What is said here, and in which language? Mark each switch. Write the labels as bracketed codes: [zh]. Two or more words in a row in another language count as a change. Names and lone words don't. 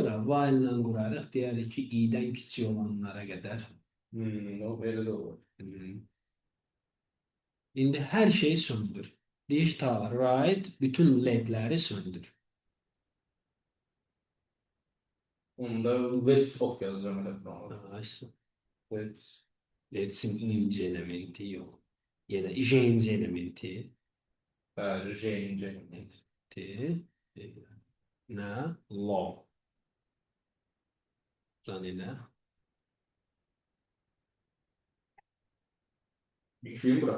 [az] Ora while ilə qurarıq. Deyərik ki, i-dən kiçik olanlara qədər. O belə də olur. İndi hər şeyi söndür. [en] Digital right [az] bütün ledləri söndür. Onda [en] let's off [az] yazacağım elə. Nice. Let's. Let'sin inci elementi yox. Yəni j-inci elementi. Bəli, J, J. Nə? Law. Run elə. Yüklüyüm bura.